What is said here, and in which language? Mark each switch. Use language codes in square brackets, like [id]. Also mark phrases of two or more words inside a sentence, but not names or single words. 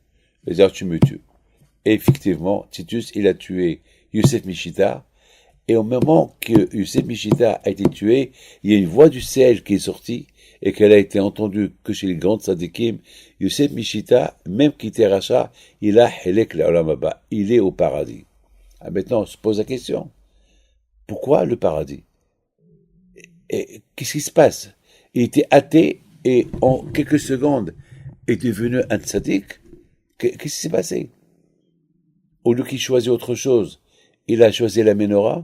[fr] C'est-à-dire, tu me tues. Et effectivement, Titus, il a tué Youssef Michita. Et au moment que Youssef Michita a été tué, il y a une voix du ciel qui est sortie et qu'elle a été entendue que chez les grandes sadikim. Youssef Michita, même qui était rachat, il a [he] חלק לעולם הבא. [fr] Il est au paradis. Ah, maintenant, on se pose la question. Pourquoi le paradis? Et qu'est-ce qui se passe? Il était athée et en quelques secondes est devenu un tzaddik. Qu'est-ce qui s'est passé? Au lieu qu'il choisit autre chose, il a choisi la menorah.